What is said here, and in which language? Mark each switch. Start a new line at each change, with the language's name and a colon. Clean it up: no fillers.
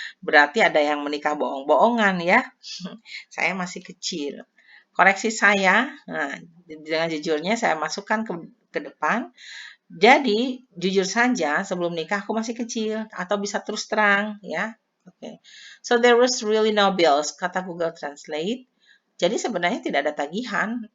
Indonesian: Berarti ada yang menikah bohong-bohongan ya. Saya masih kecil. Koreksi saya, nah, dengan jujurnya saya masukkan ke depan. Jadi, jujur saja sebelum nikah aku masih kecil atau bisa terus terang ya. Oke.
English: So there was really no bills, kata Google Translate.
Indonesian: Jadi sebenarnya tidak ada tagihan.